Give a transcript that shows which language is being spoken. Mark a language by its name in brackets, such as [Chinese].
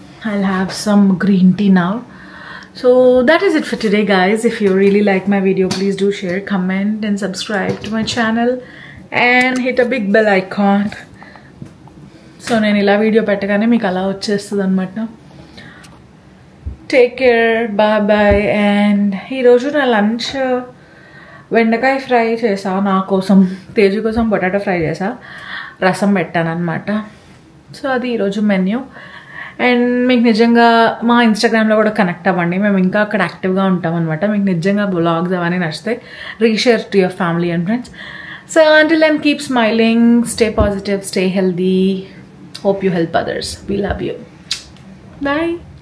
[English] I'll have some green tea now. So that is it for today, guys. If you really like my video, please do share, comment and subscribe to my channel and hit a big bell icon. [Telugu] So నేను ఇలా video పెట్టగానే మీకు అలా వచ్చేస్తుంది అనమాట. [English] Take care, bye bye. [Telugu] And ఈరోజు నా lunch బెండకాయ ఫ్రై చేసా నా కోసం, తేజు కోసం పొటాటో ఫ్రై చేసా, రసం పెట్టాను అనమాట. సో అది ఈరోజు మెన్యూ. అండ్ మీకు నిజంగా మా ఇన్స్టాగ్రామ్లో కూడా కనెక్ట్ అవ్వండి, మేము ఇంకా అక్కడ యాక్టివ్గా ఉంటాం అనమాట. మీకు నిజంగా [English] Blogs అవన్నీ నచ్చితే reshare to your family and friends. So until then, keep smiling, stay positive, stay healthy. Hope you help others. We love you. Bye.